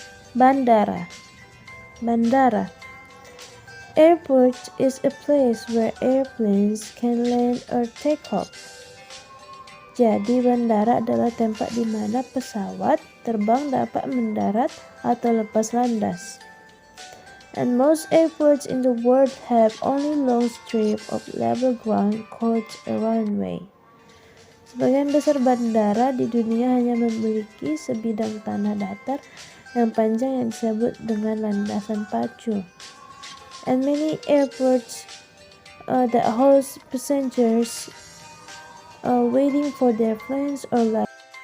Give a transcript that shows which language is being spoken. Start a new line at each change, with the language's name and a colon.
English: Bandara. Airport is a place where airplanes can land or take off.
Indonesian: Jadi bandara adalah tempat di mana pesawat terbang dapat mendarat atau lepas landas.
English: And most airports in the world have only long strip of level ground called a runway.
Indonesian: Sebagian besar bandara di dunia hanya memiliki sebidang tanah datar yang panjang yang disebut dengan landasan pacu.
English: And many airports that host passengers waiting for their planes or like.